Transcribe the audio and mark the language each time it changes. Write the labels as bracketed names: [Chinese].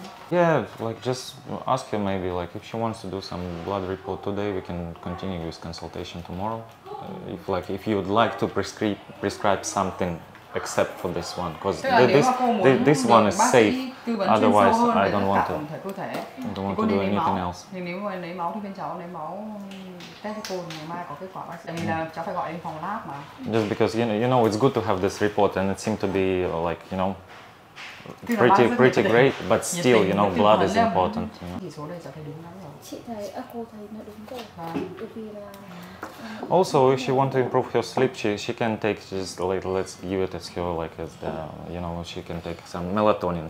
[English] Yeah, like just ask her maybe, like if she wants to do some blood report today, we can continue with consultation tomorrow. If you would like to prescribe something except for this one, because this one is safe. Otherwise, I don't want to do anything else. [Vietnamese] Thì nếu mà lấy máu thì bên cháu lấy máu test cho cô, ngày mai có kết quả bác sĩ. Vì là cháu phải gọi đến phòng lab mà. [English] Just because you know it's good to have this report, and it seemed to be like, you know, pretty great, but still, you know, blood is important. [Vietnamese] Chỉ số đây cháu thấy đúng lắm rồi. Chị thấy cô thấy nó đúng rồi. Bởi vì là [English] also, if she wants to improve her sleep, she can take just like, let's give it as her, like as the, you know, she can take some melatonin.